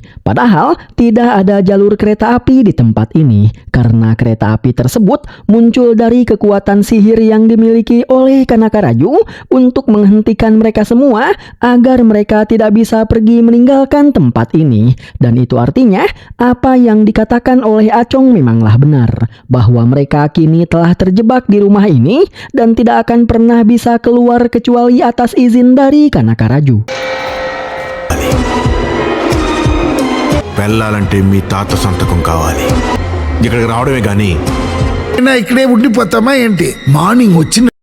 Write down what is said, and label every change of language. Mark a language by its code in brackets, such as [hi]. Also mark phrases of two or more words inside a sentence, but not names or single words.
[id] Padahal tidak ada jalur kereta api di tempat ini karena kereta api tersebut muncul dari kekuatan sihir yang dimiliki oleh Kanaka Raju untuk menghentikan mereka semua agar mereka tidak bisa pergi meninggalkan tempat ini. Dan itu artinya apa yang dikatakan oleh Acong memanglah benar, bahwa mereka kini telah terjebak di rumah ini dan tidak akan pernah bisa keluar kecuali atas izin dari Kanaka Raju. [te] వెళ్ళాలంటే మీ తాత సంతకం కావాలి. ఇక్కడికి రావడమే గానీ ఇక్కడే ఉండిపోతామా ఏంటి? మార్నింగ్ వచ్చి